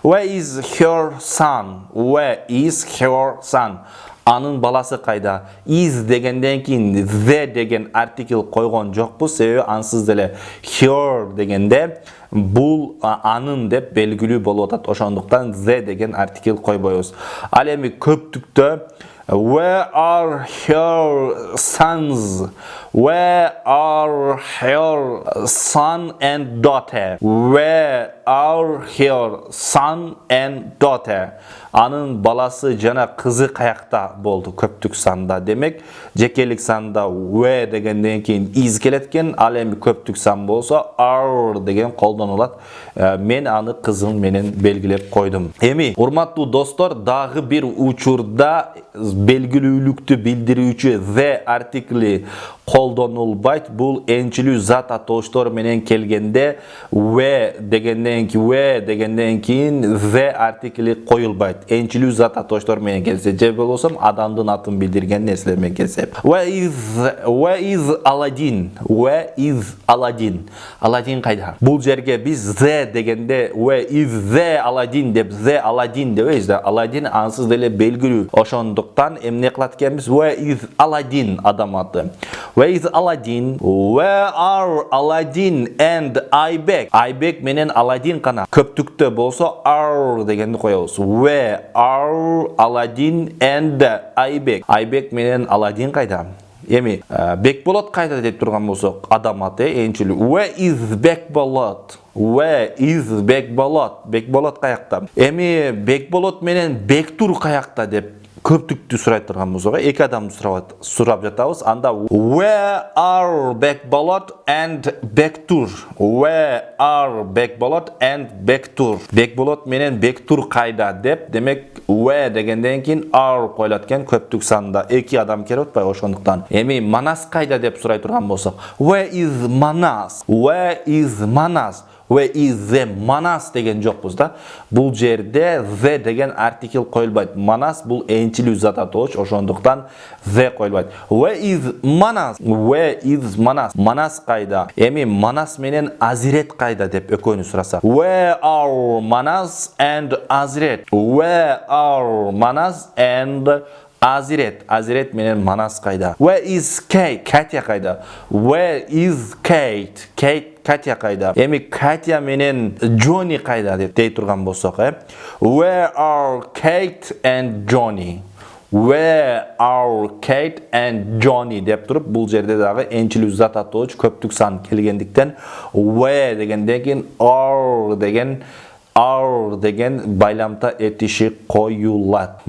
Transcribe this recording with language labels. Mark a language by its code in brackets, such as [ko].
[en] Where is her son? Where is her son? [ky] Анын баласы кайда? Is дегенден кийин the деген артикл койгон жокпуз, себеби ансыз деле her дегенде бул анын деп белгилүү болуп атат. Ошондуктан the деген артикл койбойбуз. Ал эми көптүктө [en] Where are her sons? Where are her son and daughter? Where are her son and daughter? [ky] Анын баласы жана кызы каякта болду көптүк санда. Демек, жекелик санда where дегенден кийин is келет экен, ал эми көптүк сан болсо are деген колдонулат. Мен аны кызым менен белгилеп койдум. Эми, урматтуу достор, дагы бир учурда белгилүүлүктү билдирүүчү the артикли колдонулбайт. Бул энчилүү зат атооштор менен келгенде where дегенден кийин the артикли коюлбайт. Энчилүү зат атооштор менен келсе, же болбосо адамдын атын билдирген нерселер менен келсе. [en] Where is Aladdin? Where is Aladdin? [ky] Aladdin кайда? Бул жерге биз the дегенде [en] where is the Aladdin [ky] деп the Aladdin дебейбиз да. Aladdin ансыз деле белгилүү. Ошондуктан эмне кылат экенбиз? [en] Where is Aladdin [ky] адам аты. [en] Where is Aladdin? Where are Aladdin and Aybek? [ky] Aybek менен Aladdin кана. Көптүктө болсо are дегенди коебуз. Where [en] Where are Aladdin and Айбек? [ky] Айбек менен Аладдин кайда? Эми Бекболот кайда деп турган болсок, адам аты энчил. [en] Where is Бекболот? Where is Бекболот? [ky] Бекболот каякта? Эми Бекболот менен Бектур каякта деп көптүктү сурайт турган болсок, эки адам сурап жатабыз. Анда [en] where are Бекболот and Бектур? Where are Бекболот and Бектур? [ky] Бекболот менен Бектур кайда деп, демек where дегенден кийин are коюлат экен көптүк санда. Эки адам келип атпайбы, ошондуктан. Эми Манас кайда деп сурай турган болсок, [en] where is Манас? Where is Манас? Where is the Manas [ky] деген жокпуз да. Бул жерде the деген артикл коюлбайт. Манас бул энчилүү зат атооч, ошондуктан the коюлбайт. [en] Where is Manas? Where is Manas? [ky] Манас кайда? Эми Манас менен Азирет кайда деп экөөнү сураса. [en] Where are Manas and Азирет? Where are Manas and Азирет? [ky] Азирет менен Манас кайда? [en] Where is Kate? [ky] Катя кайда? [en] Where is Kate? Катя кайда? [ky] Эми Катя менен Джонни кайда деп дей турган болсок, [en] Where are Kate and Johnny? Where are Kate and Johnny [ky] деп туруп, бул жерде дагы энчилүү зат атооч көптүк сан келгендиктен where дегенден кийин are деген байламта этиши коюлат.